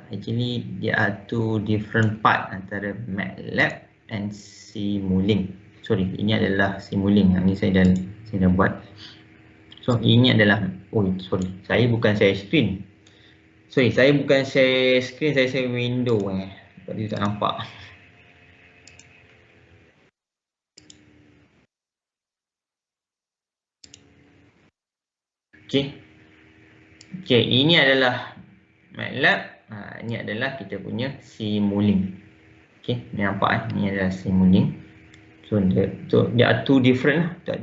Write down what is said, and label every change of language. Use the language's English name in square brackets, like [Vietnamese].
[English] Actually [Malay] dia [English] are two different part [Malay] antara [English] MATLAB and Simulink. [Malay] Sorry, ini adalah Simulink. Ini saya dah buat. So ini adalah, oh sorry, saya bukan share screen. Sorry, saya bukan share screen, saya share window sebab dia tak nampak. Okay. Okay, ini adalah MATLAB. Ini adalah kita punya Simulink. Okay, ni nampak ni adalah Simulink. [English] So there are two different lah.